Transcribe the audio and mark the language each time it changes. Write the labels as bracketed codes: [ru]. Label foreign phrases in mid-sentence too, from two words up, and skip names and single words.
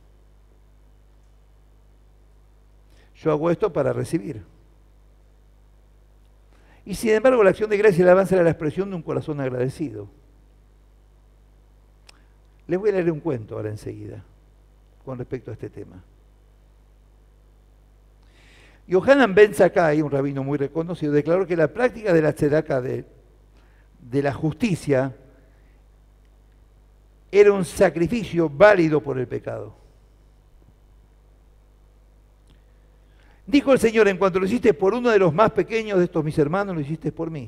[es] Yo hago esto para recibir. Y sin embargo, la acción de gracia y alabanza era la expresión de un corazón agradecido. Les voy a leer un cuento ahora enseguida con respecto a este tema. Yohanan ben Zakkai, un rabino muy reconocido, declaró que la práctica de la tzedakah, de la justicia, era un sacrificio válido por el pecado. Dijo el Señor, en cuanto lo hiciste por uno de los más pequeños de estos mis hermanos, lo hiciste por mí.